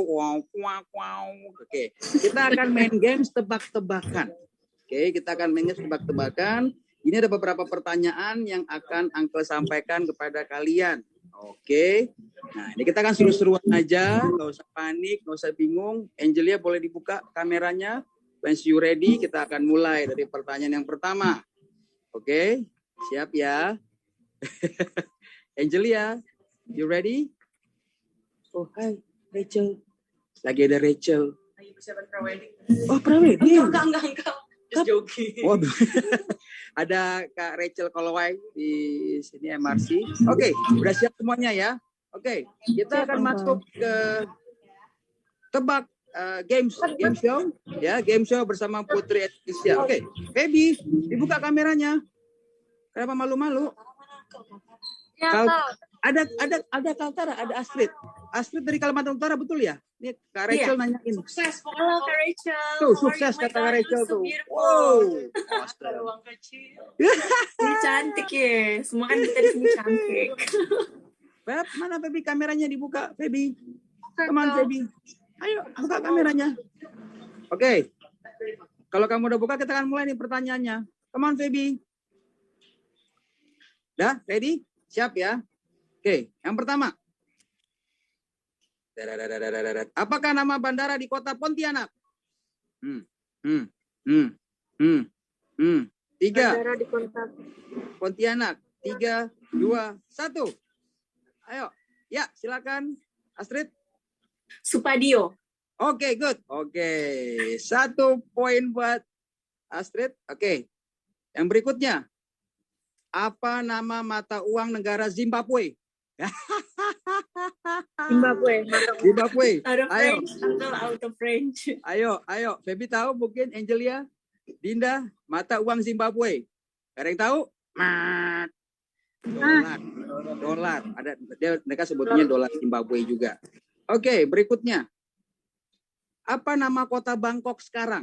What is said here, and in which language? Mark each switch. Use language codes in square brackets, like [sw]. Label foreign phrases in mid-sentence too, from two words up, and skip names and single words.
[id] Oke, kita akan main games tebak-tebakan. Ini ada beberapa pertanyaan yang akan Uncle sampaikan kepada kalian. Oke, nah ini kita akan seru-seruan aja, nggak usah panik, nggak usah bingung. Angelia boleh dibuka kameranya. [en] Once you ready, [id] kita akan mulai dari pertanyaan yang pertama. Oke, siap ya. Angelia, [en] you ready? [id] Oh, hai, Rachel. Lagi ada Rachel. Lagi persiapan prawedding. Oh, prawedding? Enggak. [en] Just joking. [id] Oh, ada Kak Rachel Kolowai di sini MRC. Oke, udah siap semuanya ya? Oke, kita akan masuk ke tebak [en] game show. [id] Ya, [en] game show [id] bersama Putri Indonesia. Oke, Baby, dibuka kameranya. Kenapa malu-malu? Ada Kaltara, ada Astrid. Astrid dari Kalimantan Utara, betul ya? Ini Kak Rachel nanyain. Sukses, halo Kak Rachel. Tuh, sukses kata Kak Rachel tuh. Wow. Ruang kecil. Ini cantik ya. Semua kan kita di sini cantik. Beb, mana Baby kameranya dibuka, Baby? [en] Come on, Baby. [id] Ayo, buka kameranya. Oke. Kalau kamu udah buka, kita akan mulai nih pertanyaannya. [en] Come on, [id] Feby. Dah, ready? Siap ya? Oke, yang pertama. Apakah nama bandara di kota Pontianak? 3. Bandara di kota Pontianak. 3, 2, 1. Ayo. Ya, silakan. Astrid. Supadio. Oke, good. Oke. 1 poin buat Astrid. Oke. Yang berikutnya. Apa nama mata uang negara Zimbabwe? Zimbabwe. Zimbabwe. [en] Out of [id] Ayo. [en] French, Uncle, out of French. [id] Ayo. Feby tahu mungkin, Angelia, Dinda, mata uang Zimbabwe. Ada yang tahu? Dolar. Ada mereka sebutnya dolar Zimbabwe juga. Oke, berikutnya. Apa nama kota Bangkok sekarang?